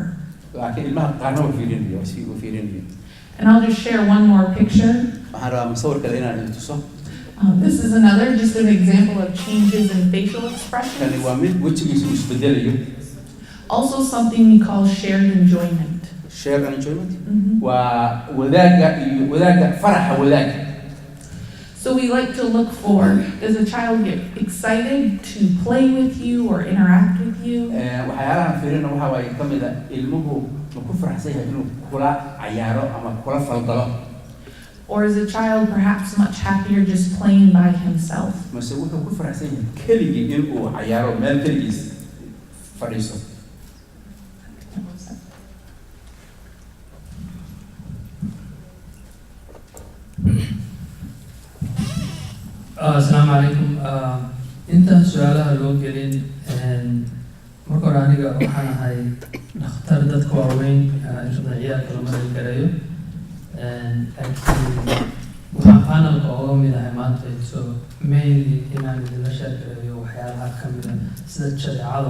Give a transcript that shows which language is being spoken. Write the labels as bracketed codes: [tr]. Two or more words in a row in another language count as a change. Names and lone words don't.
[so] laakiin ilmaha qaarna ma fiirinayo si uu fiirinayo. [en] And I'll just share one more picture. [so] waxaan rabaa masawir kale inaan idin tuso. [en] This is another, just an example of changes in facial expressions. [so] kani waa mid wejigiisu isbedelayo. [en] Also something we call shared enjoyment. Shared enjoyment? [so] waa wadaagga faraxa wadaagga. [en] So we like to look for, does a child get excited to play with you or interact with you? [so] waxyaalaha fiirina waxa waaye ka mid ah ilmuhu ma ku faraxsan yahay inuu kula cayaaro ama kula faldalo. [en] Or is a child perhaps much happier just playing by himself? [so] mase wuxuu ku faraxsan yahay keligii inuu cayaaro meel keligiis fadhiiso. [ar] السلام عليكم. [so] Intaan su'aalaha loo gelin marka hore aniga waxaan ahay dhakhtar dadka waaweyn inta ciyaalka lama heli karayo. waxaan panelka ooga mid ahay maanta [en] so mainly [so] inaan idinla sheekeeyo waxyaalaha ka mid ah sida jadeecado